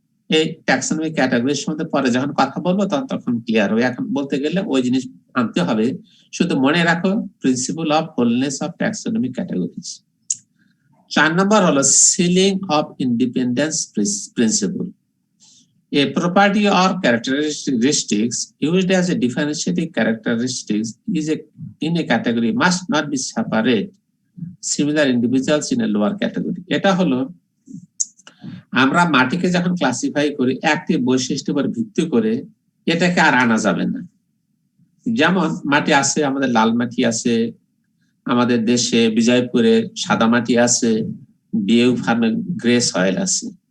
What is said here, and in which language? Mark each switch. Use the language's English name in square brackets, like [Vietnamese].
[Bangla] এই taxonomic categories সম্বন্ধে পরে যখন কথা বলবো তখন ক্লিয়ার হবে। এখন বলতে গেলে ওই জিনিস আনতে হবে। শুধু মনে রাখো principle of wholeness of taxonomic categories. 4 নম্বর হলো ceiling of independence principle. [English] A property or characteristics used as a differentiating characteristics in a category must not be separate similar individuals in a lower category. [Bangla] এটা হলো আমরা মাটিকে যখন classify করি একটি বৈশিষ্ট্যের উপর ভিত্তি করে এটাকে আর আনা যাবে না। যেমন মাটি আছে, আমাদের লাল মাটি আছে, আমাদের দেশে বিজয়পুরে সাদা মাটি আছে, বিউ ফার্মে গ্রে সয়েল আছে।